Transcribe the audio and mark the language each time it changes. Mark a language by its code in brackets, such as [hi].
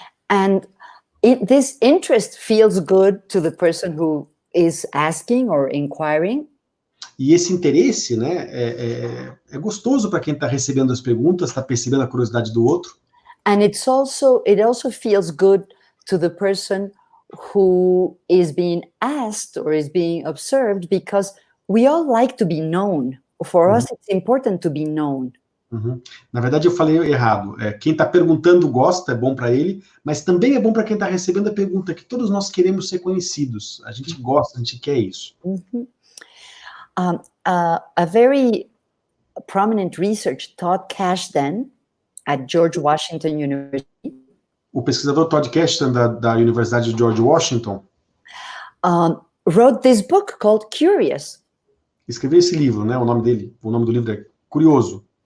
[en] And this interest feels good to the person who is asking or inquiring. [pt] E esse interesse, né, é gostoso para quem está recebendo as perguntas, está percebendo a curiosidade do outro. [en] And it also feels good to the person who is being asked or is being observed, because we all like to be known. For us, it's important to be known. [pt] Na verdade, eu falei errado. Quem está perguntando gosta, é bom para ele, mas também é bom para quem está recebendo a pergunta, que todos nós queremos ser conhecidos. A gente gosta, a gente quer isso. [en] A very prominent research, Todd Kashdan, at George Washington University. [pt] O pesquisador Todd Kashdan, da Universidade de George Washington, [en] wrote this book called Curious. [pt] Escreveu esse livro, né? O nome do livro é Curioso.